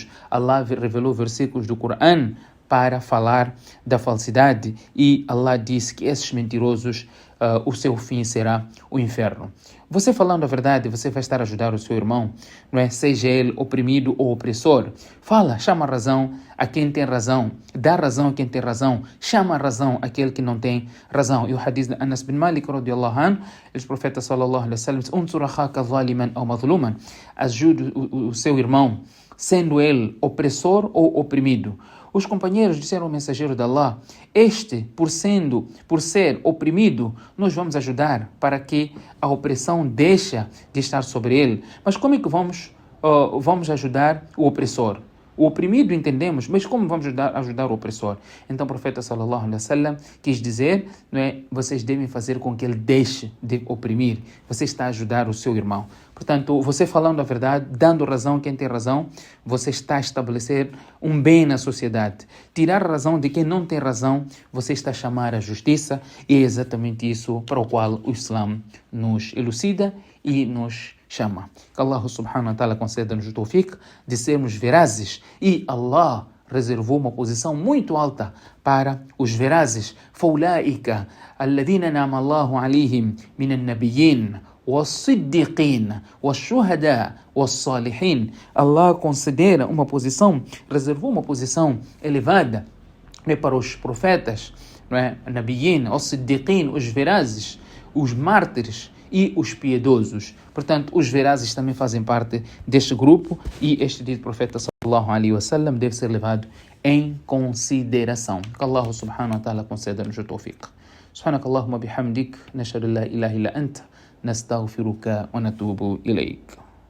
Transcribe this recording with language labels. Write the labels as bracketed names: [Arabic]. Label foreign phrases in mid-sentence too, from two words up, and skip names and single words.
[Portuguese] Allah revelou versículos do Coran para falar da falsidade e Allah disse que esses mentirosos, o seu fim será o inferno. Você falando a verdade, você vai estar a ajudar o seu irmão, não é? Seja ele oprimido ou opressor. Fala, chama a razão a quem tem razão, dá razão a quem tem razão, chama a razão àquele que não tem razão. E o hadith de Anas bin Malik, [Arabic] رضي الله عنه, [Portuguese] o profeta [Arabic] صلى الله عليه وسلم [Portuguese] diz: [Arabic] "انصر أخاك ظالما أو مظلوما", [Portuguese] ajude o seu irmão, sendo ele opressor ou oprimido. Os companheiros disseram ao mensageiro de Allah: este, por ser oprimido, nós vamos ajudar para que a opressão deixe de estar sobre ele. Mas como é que vamos ajudar o opressor? O oprimido entendemos, mas como vamos ajudar o opressor? Então o profeta [Arabic] صلى الله عليه وسلم [Portuguese] quis dizer, não é, vocês devem fazer com que ele deixe de oprimir. Você está a ajudar o seu irmão. Portanto, você falando a verdade, dando razão a quem tem razão, você está a estabelecer um bem na sociedade. Tirar a razão de quem não tem razão, você está a chamar a justiça, e é exatamente isso para o qual o Islã nos elucida e nos chama. Que Allah [Arabic] سبحانه وتعالى [Portuguese] conceda-nos o tawfiq de sermos verazes, e Allah reservou uma posição muito alta para os verazes. [Arabic] فَأُولَٰئِكَ الَّذِينَ نَعْمَ اللَّهُ عَلَيْهِمْ مِنَ النَّبِيِّينَ والصديقين والشهداء والصالحين. [Portuguese] Allah considera uma posição, reservou uma posição elevada, não é, para os profetas, não é, nabiyin, os siddiqin, os verazes, os mártires e os piedosos. Portanto, os verazes também fazem parte deste grupo, e este dito profeta [Arabic] صلى الله عليه وسلم [Portuguese] deve ser levado em consideração. Que Allah [Arabic] سبحانه وتعالى [Portuguese] conceda-nos o tawfiq. [Arabic] سبحانك اللهم بحمدك نشهد لا إله إلا أنت نستغفرك ونتوب إليك.